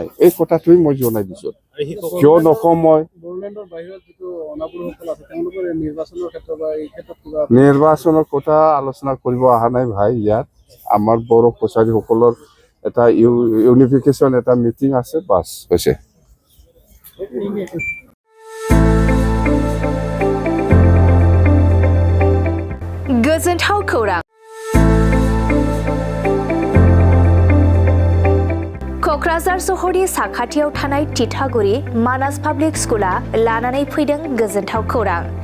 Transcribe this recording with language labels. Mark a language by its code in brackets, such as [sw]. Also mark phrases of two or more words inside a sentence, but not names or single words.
[as] এই কথাটোৱে মই জনাই দিছোঁ। কিয় নকওঁ মই? নিৰ্বাচনৰ কথা আলোচনা কৰিব অহা নাই ভাই। ইয়াত আমাৰ বড়ো কছাৰীসকলৰ এটা ইউনিফিকেশ্যন এটা মিটিং আছে, বাছ হৈছে। [brx] गोजोनथाव खौरां। क'क्राझार सहरनि साखाथियाव थानाय तितागुरि मानास पाब्लिक स्कुला लानानै फैदों गोजोनथाव खौरां।